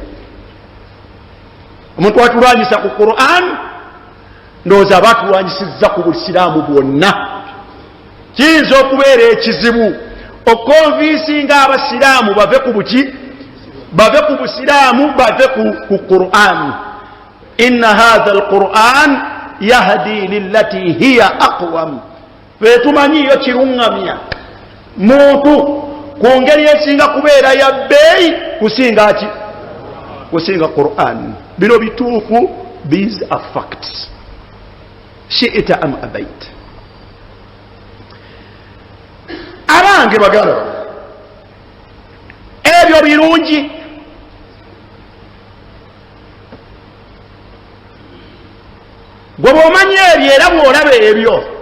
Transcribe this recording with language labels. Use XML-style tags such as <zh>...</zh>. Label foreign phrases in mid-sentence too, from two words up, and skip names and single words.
<lg>omuntu atulwanyisa ku Qur'ani ndowooza aba atulwanyisizza ku busiraamu bwonna. kiyinza okubeera ekizibu okonvinsinga abasiraamu bave ku buki, bave ku busiraamu, bave ku Qur'ani.</lg> <ar>إن هذا القرآن يهدي للتي هي أقوم.</ar> <lg>fetumanyiyo kiruŋŋamya muntu ku ngeri esinga kubeera ya bbeeyi kusinga ki? Kusinga Qur'an. Bino bituufu,</lg> <en>these are facts,</en> <ar>شئتم أم أبيتم.</ar> <lg>Abange bagala ebyo birungi, gwe bw'omanya ebyo era bw'olaba ebyo,</lg>